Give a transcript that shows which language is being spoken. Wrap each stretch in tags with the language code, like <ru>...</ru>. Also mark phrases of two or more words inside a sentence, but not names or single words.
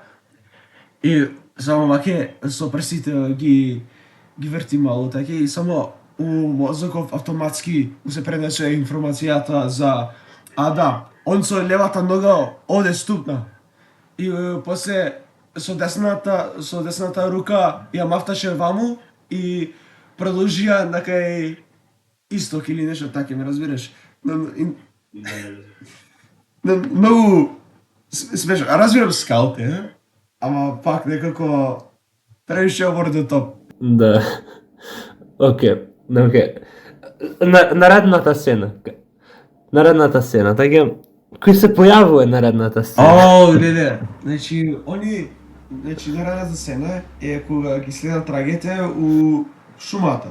<mk>и само ваќе со прсите ги врти малу така и само у мозоков автоматски му се пренесе информацијата за он со левата нога оде ступна и после со десната рука ја мафташе ваму и продолжија на кај исток или нешто така, ме разбираш? Многу смешно. Разбирам скаут ама пак некако превише</mk> <en>over the top.</en> <mk>Да. Океј. Наредната сцена. Така, кој се појавува наредната сцена? Не. Значи, наредната сцена е кога ги следат трагите у шумата.</mk>